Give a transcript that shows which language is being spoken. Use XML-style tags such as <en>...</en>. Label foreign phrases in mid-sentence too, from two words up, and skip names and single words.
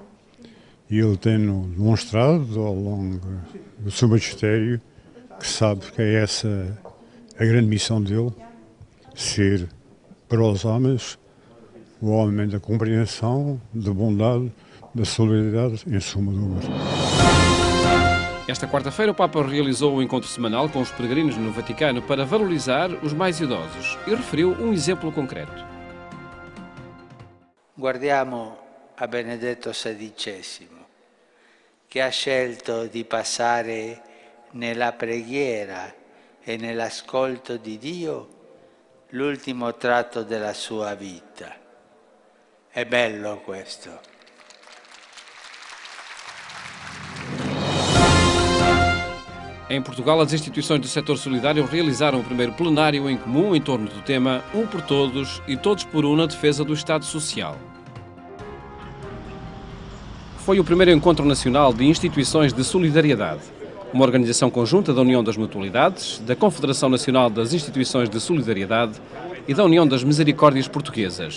<pt>E ele tem demonstrado ao longo do seu magistério que sabe que é essa a grande missão dele, ser para os homens o homem da compreensão, da bondade, da solidariedade, em suma do amor. Esta quarta-feira o Papa realizou um encontro semanal com os peregrinos no Vaticano para valorizar os mais idosos e referiu um exemplo concreto.</pt> <it>Guardiamo a Benedetto XVI, che ha scelto di passare nella preghiera e nell'ascolto di Dio l'ultimo tratto della sua vita. È bello questo.</it> <pt>Em Portugal, as instituições do setor solidário realizaram o primeiro plenário em comum em torno do tema Um por Todos e Todos por Um na defesa do Estado Social. Foi o primeiro encontro nacional de instituições de solidariedade, uma organização conjunta da União das Mutualidades, da Confederação Nacional das Instituições de Solidariedade e da União das Misericórdias Portuguesas.</pt>